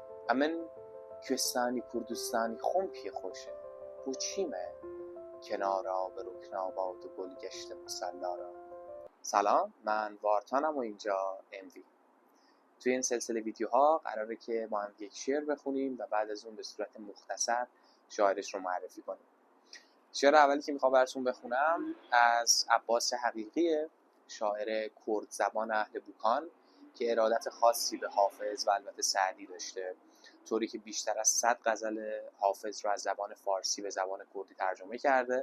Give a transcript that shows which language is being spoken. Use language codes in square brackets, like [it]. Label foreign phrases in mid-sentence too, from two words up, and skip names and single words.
[ckb] ئەمن کوێستانی کوردستانی خۆم پێ خۆشە بۆ چیمە کنارا بەرەوکناوات و گل گشت مسلارا. [fa] سلام، من وارتانم و اینجا MV. توی این سلسله ویدیوها قراره که ما هم یک شعر بخونیم و بعد از اون به صورت مختصر شاعرش رو معرفی کنیم. شعر اولی که میخوام براتون بخونم از عباس حقیقیه، شاعر کرد زبان اهل بوکان که ارادت خاصی به حافظ و البته سعدی داشته، طوری که بیشتر از 100 غزل حافظ رو از زبان فارسی به زبان کردی ترجمه کرده.